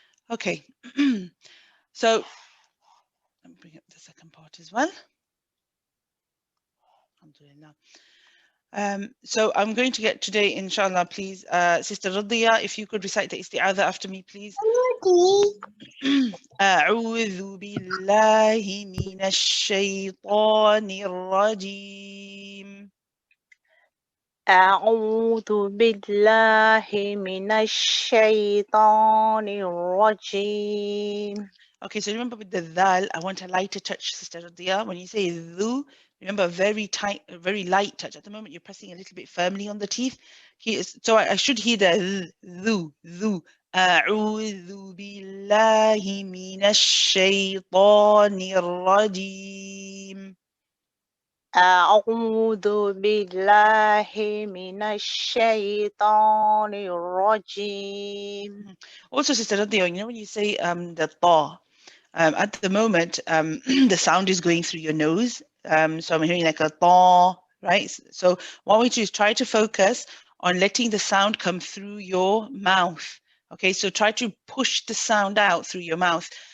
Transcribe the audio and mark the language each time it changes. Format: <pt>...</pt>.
<en>Okay, so let me bring up the second part as well. Alhamdulillah. So I'm going to get today, inshallah, please, Sister Radhiya, if you could recite the isti'adha after me, please.</en> <ar>أعوذ بالله من الشيطان الرجيم. أعوذ بالله من الشيطان الرجيم.</ar> <en>Okay, so remember with the dhal, I want a lighter touch, Sister Radhiya. When you say dhu, remember very tight, very light touch. At the moment, you're pressing a little bit firmly on the teeth. So I should hear the dhu, dhu.</en> <ar>أعوذ بالله من الشيطان الرجيم. أعوذ بالله من الشيطان الرجيم.</ar> <en>Also, Sister Radhiya, you know when you say the ta, at the moment, the sound is going through your nose. So I'm hearing like a ta, right? So what we do is try to focus on letting the sound come through your mouth. Okay, so try to push the sound out through your mouth.</en>